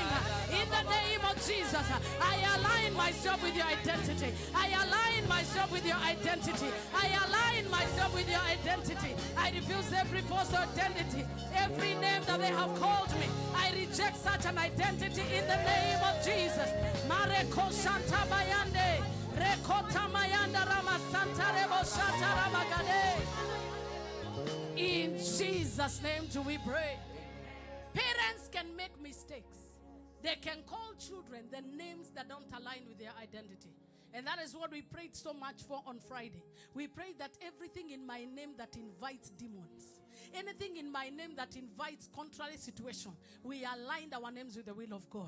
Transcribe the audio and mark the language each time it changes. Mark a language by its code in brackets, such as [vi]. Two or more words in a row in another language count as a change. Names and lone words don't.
[en] In the name of Jesus, I align myself with your identity. I align myself with your identity. I align myself with your identity. I refuse every false identity, every name that they have called me. I reject such an identity in the name of Jesus. Mareko Santa Bayande, Rekota Mayanda Rama Santa Rebo Shanta Ramagade. In Jesus' name do we pray. Parents can make mistakes. They can call children the names that don't align with their identity. And that is what we prayed so much for on Friday. We prayed that everything in my name that invites demons, anything in my name that invites contrary situation, we aligned our names with the will of God.